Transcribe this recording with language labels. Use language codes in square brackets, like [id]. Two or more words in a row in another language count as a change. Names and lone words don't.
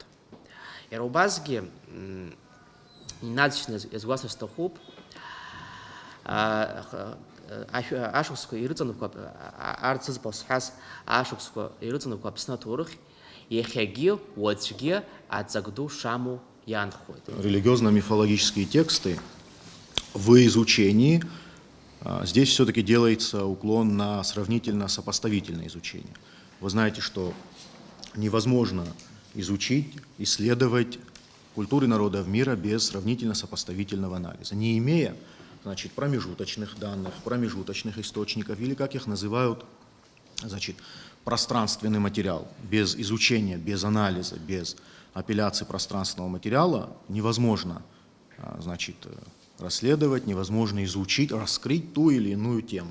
[ab] Иара убасгьы инаҵшьны иазгәасҭар сҭахуп ашықәсқәа ирыҵанақәа арҭ зыӡбахә зҳәаз ашықәсқәа ирыҵанақәа Аԥсны аҭоурых иахьагьы уаҵәгьы аҵак ду шамоу иаанхоит. [ru] Религиозно-мифологические тексты в изучении здесь все-таки делается уклон на сравнительно-сопоставительное изучение. Вы знаете, что невозможно изучить, исследовать культуры народов мира без сравнительно-сопоставительного анализа, не имея, значит, промежуточных данных, промежуточных источников, или, как их называют значит, пространственный материал, без изучения, без анализа, без апелляции пространственного материала невозможно, значит, расследовать, невозможно изучить, раскрыть ту или иную тему.